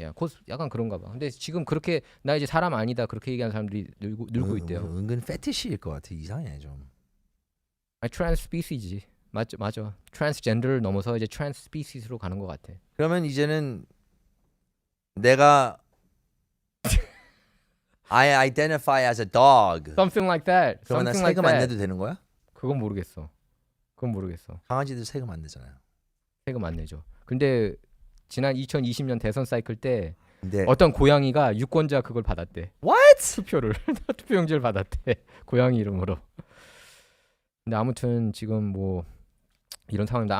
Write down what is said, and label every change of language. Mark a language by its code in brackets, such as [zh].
[ko] Yeah, 약간 그런가 봐. 근데 지금 그렇게 나 이제 사람 아니다 그렇게 얘기하는 사람들이 늘고 있대요. 은근 패티시일 것 같아. 이상해 좀. 아니, trans species지. 맞아. transgender를 넘어서 이제 trans species로 가는 것 같아. 그러면 이제는 내가 [en] I identify as a dog. Something like that. [ko] 그러면 나 [en] Something like [ko] 세금 안 [en] that. [ko] 내도 되는 거야? 그건 모르겠어. 강아지들 세금 안 내잖아요. 세금 안 내죠. 근데 지난 2020년 대선 사이클 때 근데 어떤 고양이가 유권자 그걸 받았대. [en] What? [ko] 투표를 투표용지를 받았대. 고양이 이름으로. 근데 아무튼 지금 뭐 이런 상황입니다.